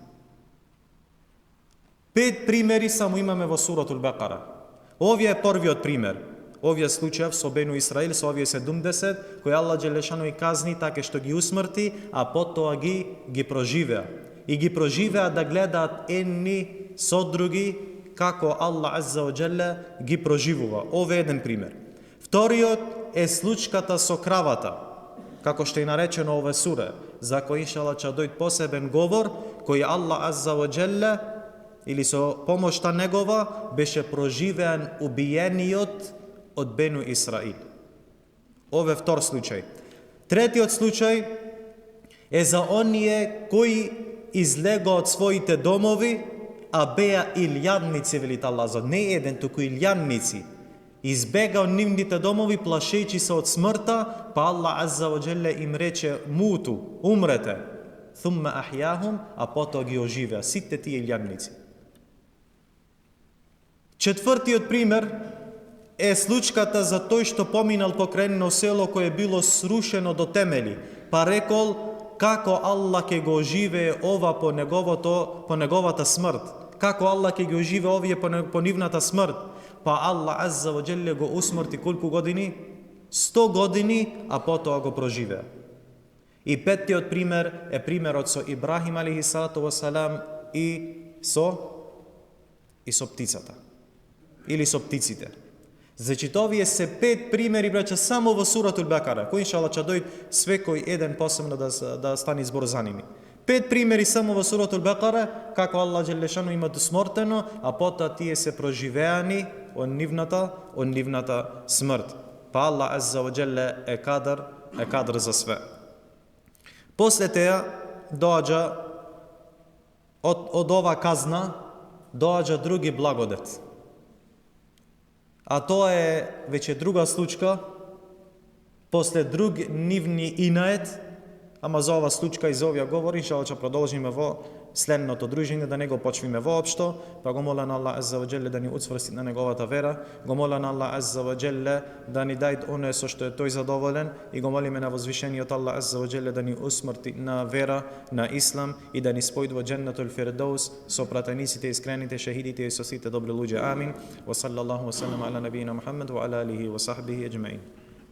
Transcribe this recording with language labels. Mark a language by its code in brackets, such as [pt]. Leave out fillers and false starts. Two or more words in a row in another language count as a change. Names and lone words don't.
[mk] 5 примери само имаме во суратул Бекара. Овие е првиот пример. Овие случаи со Бену Исраил, со овие 70, кои Аллах џелешану и казни така што ги усмрти, а потоа ги проживеа. И ги проживеа да гледаат едни со други како Аллах [ar] عز وجل [mk] ги проживува. Ова е еден пример. Вториот е случката со кравата, како што е наречено ова сура, за кој иншалла ќе дојде посебен говор, кој Аллах [ar] عز وجل [mk] или со помошта негова беше проживеан убиениот од Бену Исраил. Ова е втор случај. Третиот случај е за оние кои излегоа од своите домови, а беа илјадници, велит Аллах, не еден, туку илјадници. Избега од нивните домови, плашејќи се од смртта, па Аллах [ar] عز وجل [mk] им рече: муту, умрете. [ar] ثم أحياهم, [mk] а потоа ги оживеа сите тие илјадници. Четвртиот пример е случката за тој што поминал покрај едно село кое било срушено до темели, па рекол како Аллах ќе го оживее ова по неговата смрт, како Аллах ќе ги оживее овие по нивната смрт, па Аллах [ar] عز وجل [mk] го усмрти колку години? 100 години, а потоа го проживеа. И петтиот пример е примерот со Ибрахим [ar] عليه الصلاة والسلام [mk] и со птицата или со птиците. Значи, овие се 5 примери, браќа, само во суратул Бекара, кој иншалла ќе дојде свекој еден посебно да стане збор за ними. 5 примери само во суратул Бекара, како Аллах џелешану има досмртено, а потоа тие се проживеани од нивната смрт. Па Аллах [ar] عز وجل [mk] е кадар за све. После теја доаѓа од ова казна доаѓа други благодет. А тоа е веќе друга случка, после друг нивни инает, ама за ова случка и за овие говори, иншалла ќе продолжиме во следното дружење, да не го почвиме воопшто, па го моля на Аллах [ar] عز وجل [mk] да ни уцврсти на неговата вера, го моля на Аллах [ar] عز وجل [mk] да ни даде оно со што е тој задоволен и го молиме на возвишениот Аллах [ar] عز وجل [mk] да ни усмрти на вера, на ислам и да ни спојди во џеннетул фирдеус со пратениците, искрените, шехидите и со сите добри луѓе. Амин. [ar] وصلى الله وسلم على نبينا محمد وعلى آله وصحبه أجمعين.